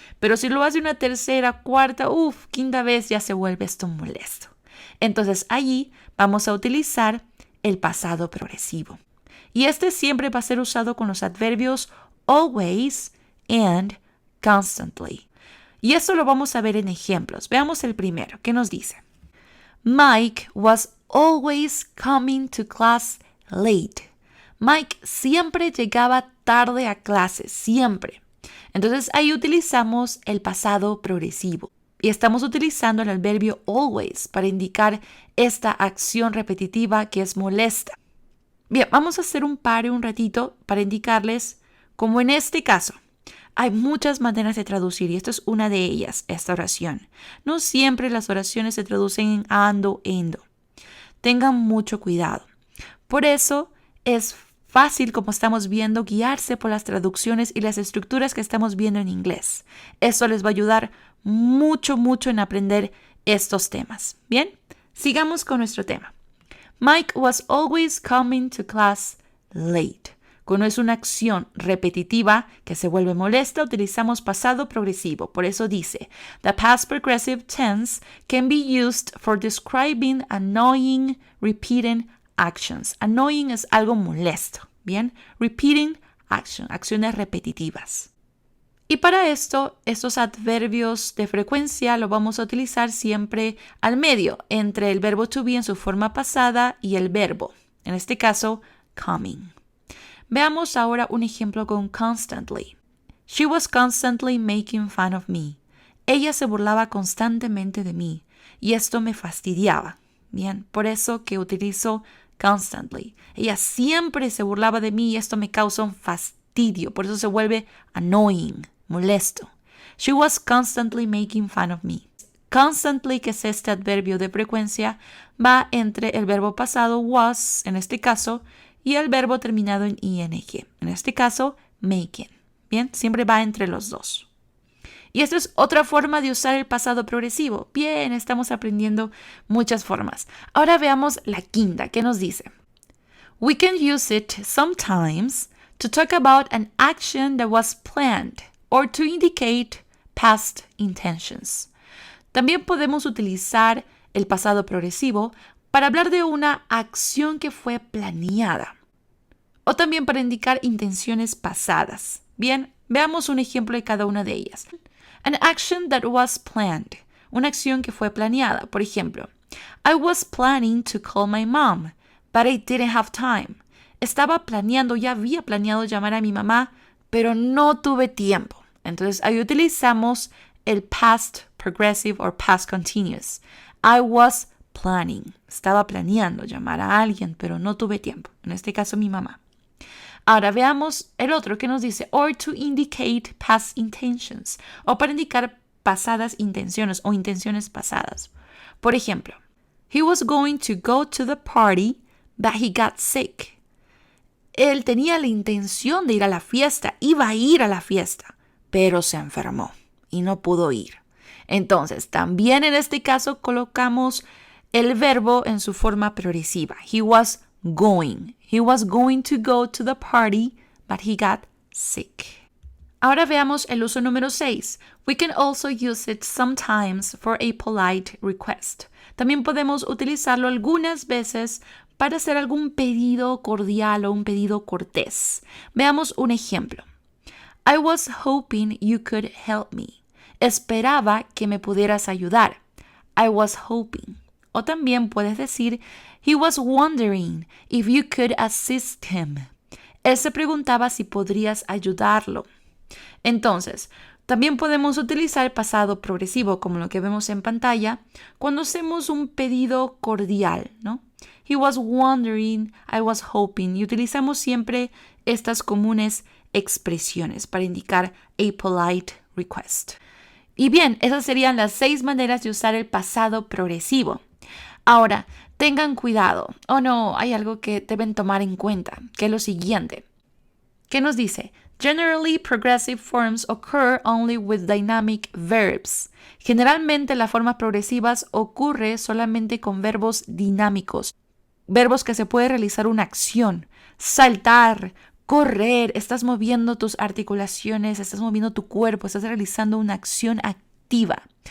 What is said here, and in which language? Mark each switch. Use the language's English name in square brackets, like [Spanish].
[Spanish] Pero si lo hace una tercera, cuarta, quinta vez, ya se vuelve esto molesto. Entonces allí vamos a utilizar el pasado progresivo. Y este siempre va a ser usado con los adverbios [English] always and constantly. [Spanish] Y esto lo vamos a ver en ejemplos. Veamos el primero. ¿Qué nos dice? [English] Mike was always coming to class late. [Spanish] Mike siempre llegaba tarde a clase, siempre. Entonces ahí utilizamos el pasado progresivo. Y estamos utilizando el adverbio always para indicar esta acción repetitiva que es molesta. Bien, vamos a hacer un pare un ratito para indicarles, como en este caso, hay muchas maneras de traducir y esta es una de ellas, esta oración. No siempre las oraciones se traducen en ando, endo. Tengan mucho cuidado. Por eso es fácil, como estamos viendo, guiarse por las traducciones y las estructuras que estamos viendo en inglés. Eso les va a ayudar mucho en aprender estos temas. Bien, sigamos con nuestro tema. [English] Mike was always coming to class late. [Spanish] Cuando es una acción repetitiva que se vuelve molesta, utilizamos pasado progresivo. Por eso dice, [English] the past progressive tense can be used for describing annoying, repeating actions. [Spanish] Annoying es algo molesto, ¿bien? [English] Repeating action, [Spanish] acciones repetitivas. Y para esto, estos adverbios de frecuencia lo vamos a utilizar siempre al medio, entre el verbo to be en su forma pasada y el verbo, en este caso, coming. Veamos ahora un ejemplo con constantly. [English] She was constantly making fun of me. [Spanish] Ella se burlaba constantemente de mí y esto me fastidiaba. Bien, por eso que utilizo constantly. Ella siempre se burlaba de mí y esto me causa un fastidio. Por eso se vuelve annoying, molesto. [English] She was constantly making fun of me. [Spanish] Constantly, que es este adverbio de frecuencia, va entre el verbo pasado was, en este caso, y el verbo terminado en ing, en este caso, making. Bien, siempre va entre los dos. Y esta es otra forma de usar el pasado progresivo. Bien, estamos aprendiendo muchas formas. Ahora veamos la quinta, ¿qué nos dice? [English] We can use it sometimes to talk about an action that was planned or to indicate past intentions. [Spanish] También podemos utilizar el pasado progresivo para hablar de una acción que fue planeada o también para indicar intenciones pasadas. Bien, veamos un ejemplo de cada una de ellas. [English] An action that was planned. [Spanish] Una acción que fue planeada. Por ejemplo, [English] I was planning to call my mom, but I didn't have time. [Spanish] Estaba planeando, ya había planeado llamar a mi mamá, pero no tuve tiempo. Entonces ahí utilizamos el [English] past progressive or past continuous. I was planning. [Spanish] Estaba planeando llamar a alguien, pero no tuve tiempo. En este caso, mi mamá. Ahora veamos el otro que nos dice, [English] or to indicate past intentions, [Spanish] o para indicar pasadas intenciones o intenciones pasadas. Por ejemplo, [English] he was going to go to the party, but he got sick. [Spanish] Él tenía la intención de ir a la fiesta, iba a ir a la fiesta, pero se enfermó y no pudo ir. Entonces, también en este caso colocamos el verbo en su forma progresiva. [English] He was going. He was going to go to the party, but he got sick. [Spanish] Ahora veamos el uso número 6. [English] We can also use it sometimes for a polite request. [Spanish] También podemos utilizarlo algunas veces para hacer algún pedido cordial o un pedido cortés. Veamos un ejemplo. [English] I was hoping you could help me. [Spanish] Esperaba que me pudieras ayudar. [English] I was hoping. [Spanish] O también puedes decir, [English] he was wondering if you could assist him. [Spanish] Él se preguntaba si podrías ayudarlo. Entonces, también podemos utilizar el pasado progresivo, como lo que vemos en pantalla, cuando hacemos un pedido cordial, ¿no? [English] He was wondering, I was hoping. [Spanish] Y utilizamos siempre estas comunes expresiones para indicar [English] a polite request. [Spanish] Y bien, esas serían las 6 maneras de usar el pasado progresivo. Ahora, tengan cuidado. No, hay algo que deben tomar en cuenta, que es lo siguiente. ¿Qué nos dice? [English] Generally, progressive forms occur only with dynamic verbs. [Spanish] Generalmente, las formas progresivas ocurre solamente con verbos dinámicos. Verbos que se puede realizar una acción. Saltar, correr, estás moviendo tus articulaciones, estás moviendo tu cuerpo, estás realizando una acción activa.